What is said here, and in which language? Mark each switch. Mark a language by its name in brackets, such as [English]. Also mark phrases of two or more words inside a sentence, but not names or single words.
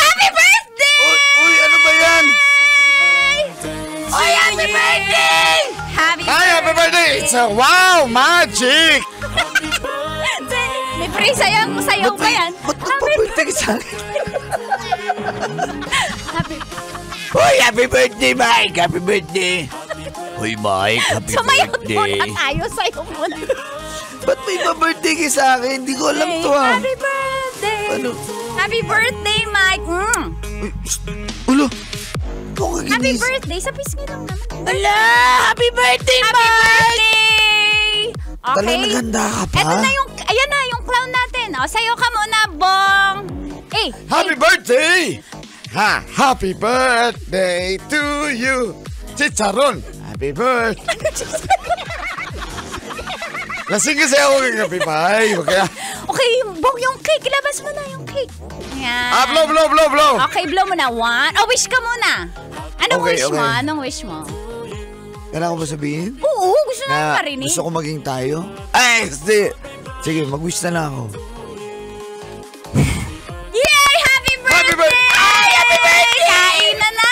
[English] Happy birthday! [Filipino] Uy, ano ba yan? Oy, [English] happy birthday! Happy Happy birthday! It's a wow, magic! [Filipino] May praise sa'yo ba yan? Ba't nagpa-birthday ka sa akin? [English] Happy... Uy, happy birthday, Mike! Happy birthday! Uy, Mike, happy [Filipino] Sumayot [English] birthday! [Filipino] muna tayo, sayo muna. Ba't may pa-birthday ka sa akin? Hindi ko alam to ah. [English] Happy birthday! [Filipino] Ano? [English] Happy birthday, Mike! [Filipino] Uy, ulo! [English] Happy birthday! [Filipino] Sa pisngi lang naman. [English] Ala! Happy birthday, Happy Mike! birthday! Okay. [Filipino] Talagang naganda ka pa? Ito na yung, ayan na, yung clown natin. O, sayo ka muna, Bong. [English] Happy birthday! Ha! Happy birthday to you! Chicharon! Happy birthday! [Filipino] Lasing kasi ako kagabi, Pai. Okay, Bong, yung cake. Ilabas mo na yung cake. Yan. [English] Blow! [Filipino] Okay, blow mo na. One. Oh, wish ka muna. Anong [English] Okay, [Filipino] wish mo? [English] okay. [Filipino] Anong wish mo? Kailangan ko ba sabihin? Oo, gusto na marinig. Gusto ko maging tayo? Ay, hindi. Sige, mag-wish na lang ako. [English] Yay! Happy birthday! Happy birthday! [Filipino] Ay, [English] happy birthday! [Filipino] Kain na na!